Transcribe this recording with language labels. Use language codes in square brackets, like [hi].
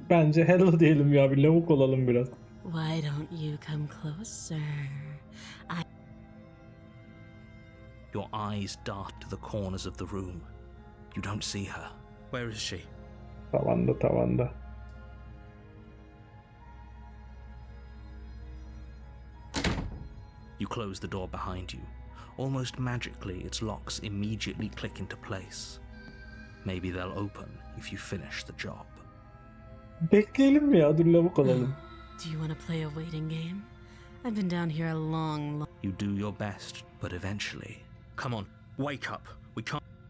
[tr] Bence hello diyelim ya. Bir lavuk olalım biraz. [en] Why don't you come closer? Your eyes dart to the corners of the room. You don't see her. Where is she? [tr] Tavanda tavanda. [en] You close the door behind you. Almost magically, its locks immediately click into place. Maybe they'll open if you finish the job. [tr] Bekleyelim mi ya? Dur lavuk olalım. [en] Do you want to play a waiting game? I've been down here a long. You do your best, but eventually... Come on, wake up. We can't...